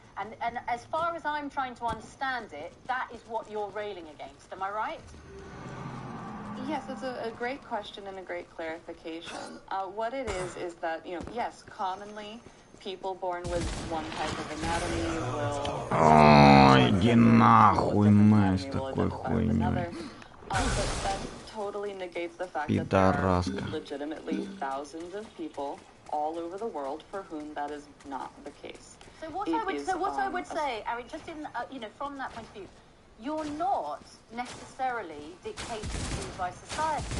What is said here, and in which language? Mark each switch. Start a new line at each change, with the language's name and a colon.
English: And as far as I'm trying to understand it, that is what you're railing against. Am I right? Yes, it's a great question and a great clarification. What it is that, yes, commonly people born with one type of anatomy will...
Russian: Ой, иди нахуй, мать, такой хуйней.
English: But that totally negates the fact that there are legitimately thousands of people all over the world for whom that is not the case. So what I would say, I mean, just in from that point of view, you're not necessarily dictated to by society.